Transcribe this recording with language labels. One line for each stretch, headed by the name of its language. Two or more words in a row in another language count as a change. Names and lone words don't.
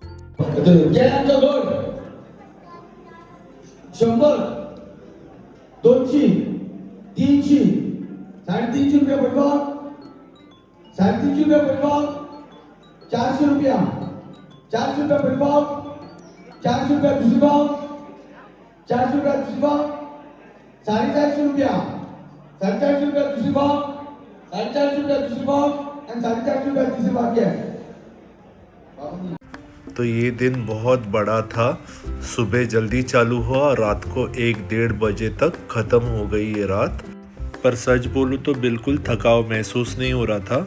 Hindi: 100, 200, 300, 350 रुपया पडवा, 350 रुपया पडवा, 400 रुपया, 400 रुपया पडवा, 400 रुपया दुसरी भाव, 400 रुपया दुसरी भाव, 450 रुपया, 450 रुपया दुसरी भाव, 450 रुपया दुसरी भाव और 450 रुपया तीसरी भाव है. तो ये दिन बहुत बड़ा था. सुबह जल्दी चालू हुआ, रात को 1-1:30 बजे तक ख़त्म हो गई ये रात. पर सच बोलूँ तो बिल्कुल थकाव महसूस नहीं हो रहा था.